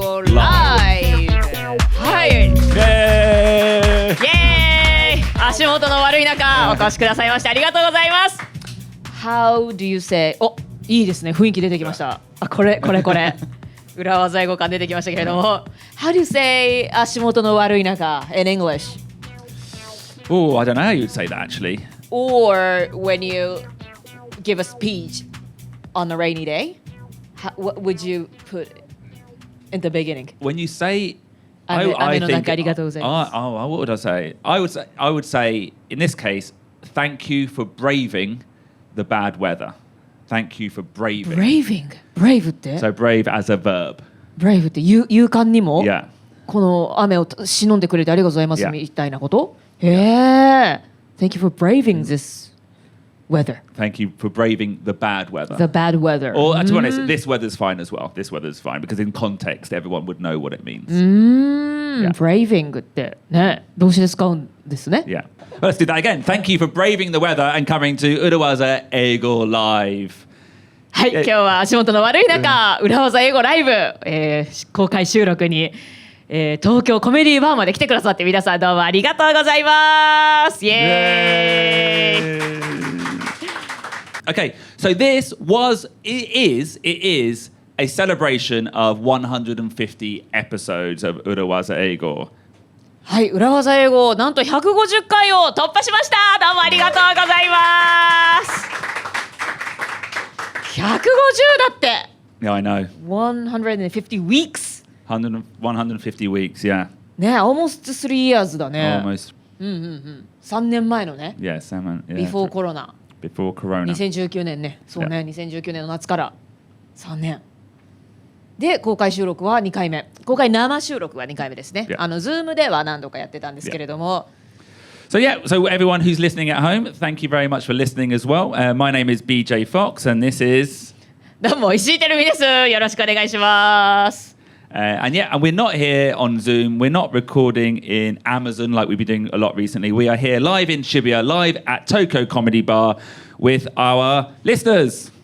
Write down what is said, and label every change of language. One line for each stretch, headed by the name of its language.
Japanese: はい、イエーイ、足元の悪い中お越しくださいましてありがとうございます。
English: How do you say、
Japanese: お、いいですね、雰囲気出てきました。あ、これ裏技英語感出てきましたけれども、 How do you say 足元の悪い中
English: in English? Oh, I don't know how you'd say that actually. Or when you give a speech on a rainy day, what would you put in the beginning? When you say,
Japanese: 雨の
English: I
Japanese: 中あり
English: think,
Japanese: がとうございます。
English: what would I say? I would say, in this case, thank you for braving the bad weather. Thank you for braving.
Japanese: Brave って
English: So brave as a verb.
Japanese: Brave って勇敢にも
English: Yeah.
Japanese: この雨を忍んでくれてありがとうございます
English: Yeah.
Japanese: みたいなこと。へえ。
English: Thank you for braving this weather. Thank you for braving the bad weather. The bad weather. Or to be honest, this weather's fine as well. This weather's fine because in context, everyone would know what it means. Yeah.
Japanese: Braving ってね、動詞で使うんですね。
English: Yeah. Well, let's do that again. Thank you for braving the weather and coming to裏技英語 LIVE.
Japanese: はい、今日は足元の悪い中、裏技英語ライブ、公開収録に、東京コメディバーまで来てくださって皆さんどうもありがとうございます。イエーイ。
English: Okay, so it is a celebration of 150 episodes of 裏技英語。
Japanese: はい、裏技英語なんと150回を突破しました。どうもありがとうございます。 150だって。
English: Yeah, I know. 150 weeks. 150 weeks, yeah. ね、almost 3 years だね。 Almost.
Japanese: 3年前のね。
English: Yeah, Before Corona. Before Corona.
Japanese: 2019年ね。そうね、2019年の夏から3年。で、公開収録は2回目。公開生収録は2回目ですね。Zoom では何度かやってたんですけれども。
English: So everyone who's listening at home, thank you very much for listening as well. My name is BJ Fox and this is...
Japanese: どうも、石井てるみです。よろしくお願いします。
English: And we're not here on Zoom. We're not recording in Amazon like we've been doing a lot recently. We are here live in Shibuya, live at Tokyo Comedy Bar with our listeners.